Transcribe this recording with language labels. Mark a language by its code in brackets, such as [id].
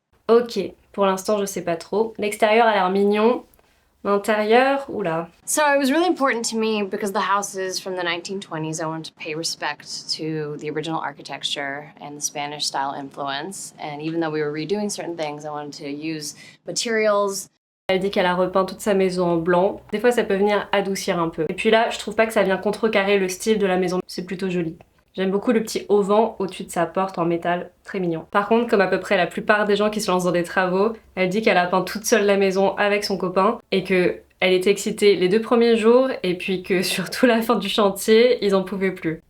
[fr] Ok, pour l'instant je sais pas trop. L'extérieur a l'air mignon. L'intérieur, oula. [en] So it was really important to me because the house is from the 1920s. I wanted to pay respect to the original architecture and the Spanish style influence. And even though we were redoing certain things, I wanted to use materials. [fr] Elle dit qu'elle a repeint toute sa maison en blanc. Des fois ça peut venir adoucir un peu. Et puis là, je trouve pas que ça vient contrecarrer le style de la maison. C'est plutôt joli. J'aime beaucoup le petit auvent au-dessus de sa porte en métal, très mignon. Par contre, comme à peu près la plupart des gens qui se lancent dans des travaux, elle dit qu'elle a peint toute seule la maison avec son copain et que elle était excitée les 2 premiers jours et puis que surtout la fin du chantier, ils en pouvaient plus.